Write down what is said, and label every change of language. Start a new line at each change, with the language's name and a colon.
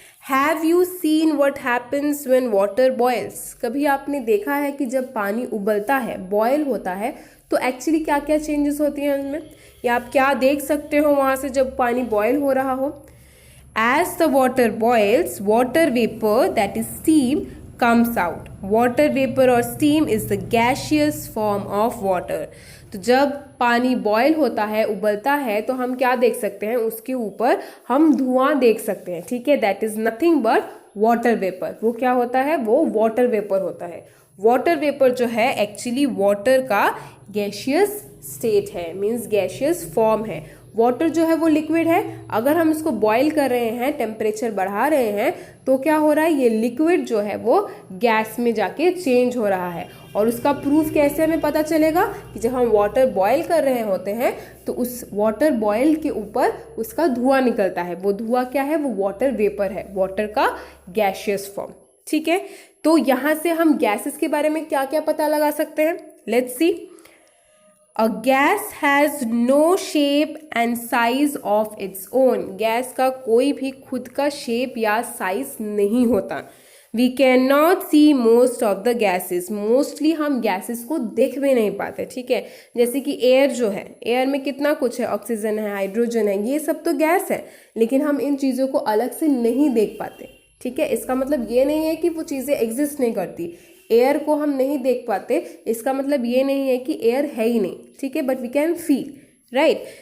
English: Have you seen what happens when water boils.
Hindi: कभी आपने देखा है कि जब पानी उबलता है, बॉयल होता है, तो एक्चुअली क्या क्या चेंजेस होती हैं उनमें, या आप क्या देख सकते हो वहाँ से जब पानी बॉयल हो रहा हो?
English: As the water boils, water vapour that is steam comes out. Water vapor or steam is the gaseous form of water.
Hindi: तो जब पानी बॉयल होता है, उबलता है, तो हम क्या देख सकते हैं, उसके ऊपर हम धुआं देख सकते हैं, ठीक है।
English: That is nothing but water vapour.
Hindi: वो क्या होता है, वो वाटर वेपर होता है। वाटर वेपर जो है एक्चुअली वाटर का गैशियस स्टेट है, मीन्स गैशियस फॉर्म है। वाटर जो है वो लिक्विड है, अगर हम इसको बॉईल कर रहे हैं, टेम्परेचर बढ़ा रहे हैं, तो क्या हो रहा है, ये लिक्विड जो है वो गैस में जाके चेंज हो रहा है। और उसका प्रूफ कैसे हमें पता चलेगा कि जब हम वाटर बॉईल कर रहे होते हैं तो उस वाटर बॉईल के ऊपर उसका धुआं निकलता है। वो धुआं क्या है, वो वाटर वेपर है, वाटर का गैशियस फॉर्म, ठीक है। तो यहाँ से हम गैसेस के बारे में क्या क्या पता लगा सकते हैं,
English: Let's see. A gas has no shape and size of its own.
Hindi: Gas का कोई भी खुद का शेप या साइज नहीं होता।
English: We cannot see most of the gases.
Hindi: Mostly हम गैसेस को देख भी नहीं पाते, ठीक है। जैसे कि एयर जो है, एयर में कितना कुछ है, ऑक्सीजन है, हाइड्रोजन है, ये सब तो गैस है, लेकिन हम इन चीज़ों को अलग से नहीं देख पाते, ठीक है। इसका मतलब ये नहीं है कि वो चीज़ें एग्जिस्ट नहीं करती। एयर को हम नहीं देख पाते, इसका मतलब ये नहीं है कि एयर है ही नहीं, ठीक है,
English: But we can feel, right.